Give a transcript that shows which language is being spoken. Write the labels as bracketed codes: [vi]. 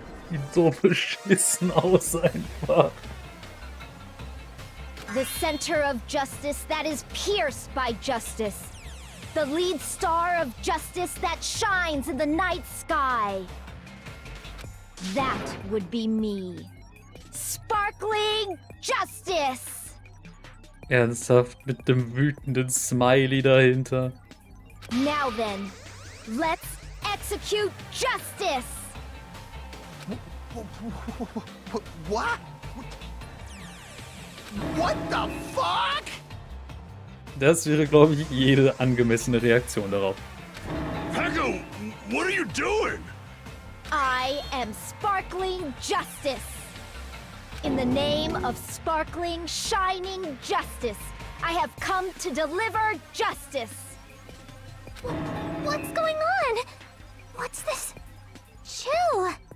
[de] Sieht so beschissen aus einfach. [en] The center of justice that is pierced by justice. The lead star of justice that shines in the night sky. That would be me. Sparkling justice! [de] Ernsthaft mit dem wütenden Smiley dahinter. [en] Now then, let's execute justice! What? What the fuck? [de] Das wäre, glaube ich, jede angemessene Reaktion darauf. [en] Pecco, what are you doing? I am sparkling justice. In the name of sparkling, shining justice, I have come to deliver justice. What's going on? What's this? Chill.